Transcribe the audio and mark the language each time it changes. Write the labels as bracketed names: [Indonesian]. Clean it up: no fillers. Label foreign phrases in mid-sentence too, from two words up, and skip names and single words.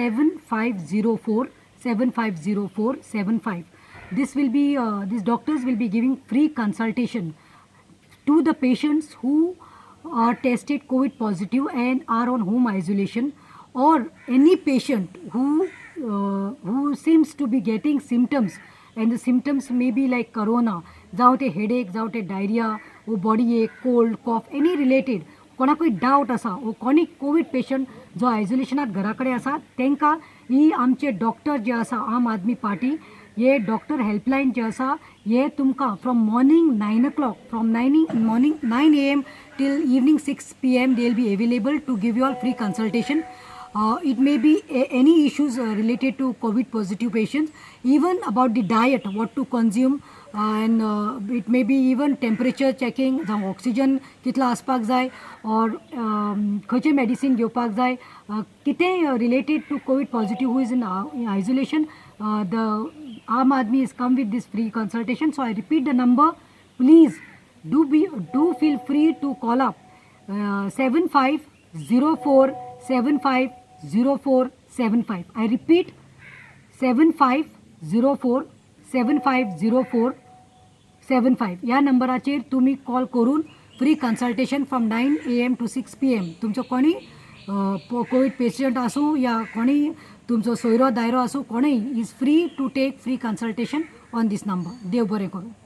[English] 7504 This will be these doctors will be giving free consultation to the patients who are tested COVID positive and are on home isolation, or any patient who seems to be getting symptoms, and the symptoms may be like corona, [Konkani] जावं ते [English] headache, [Konkani] जावं ते [English] diarrhea, or body ache, cold, cough, any related. [Konkani] कोणाकूय डावट आसा वो कोणी कोविड पेशंट जो आयसोलेशनात घरा कडेन आसा तांकां ही आमचे डॉक्टर जे आसा आम आदमी पार्टी हे [English] doctor helpline [Konkani] जे आसा हे तुमकां [English] from morning 9 o'clock from morning 9 AM till evening 6 PM they will be available to give you all free consultation. It may be any issues related to COVID positive patients, even about the diet, what to consume, and it may be even temperature checking, [Konkani] जावं ऑक्सिजन कितलो आसपाक जाय, और खंयचे मेडिसीन घेवपाक जाय, कितें [English] related to COVID positive who is in isolation. The Aam Aadmi has come with this free consultation. So I repeat the number. Please do feel free to call up 7504750475. I repeat 7504750475. [Konkani] या नंबराचेर तुम्ही कॉल करून [English] free consultation from 9 AM to 6 PM [Konkani] तुमचो कोणी [English] COVID patient [Konkani] आसूं या कोणी तुमचो सोयरो दायरो आसूं कोणूय [English] is free to take free consultation on this number. [Konkani] देव बरें करूं.